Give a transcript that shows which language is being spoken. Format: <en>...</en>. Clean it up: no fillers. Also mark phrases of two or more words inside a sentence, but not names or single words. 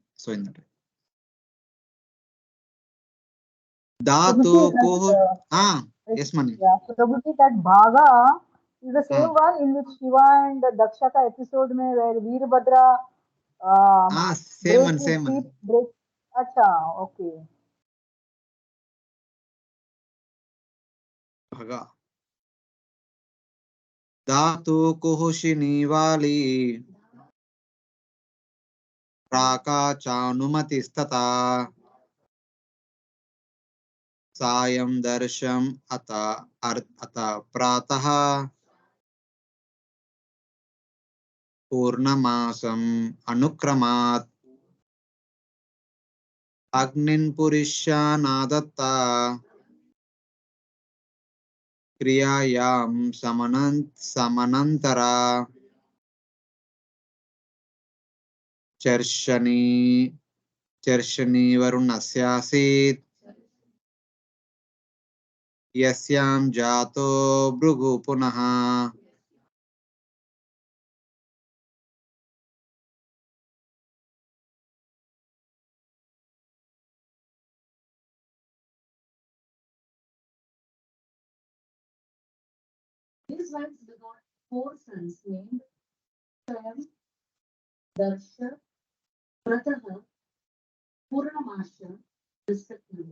<en>So in that way.</en> <sa>धातु कोहु.</sa> <en>Yes, Mani. Yeah, so Prabhuji, that Bhaga is the same Ah. one in which Shiva and Dakshata episode mein where Veerbhadra Same break one, his same one. feet, break. Acha, okay. Bhaga.</en> <sa>धातुः कुहूः सिनीवाली. राका चानुमति स्तथा. सायं दर्शम् अथ प्रातः. पूर्णमासम् अनुक्रमात्. अग्नीन् पुरीष नाधत्त. क्रियायां समनन्तरः. चर्षणी वरुणस्यासीत्. यस्यां जातो भृगुः पुनः.</sa> <en>These wives begot 4 sons named Swayam, Darsha, Prataha, Purnamasha, respectively.</en>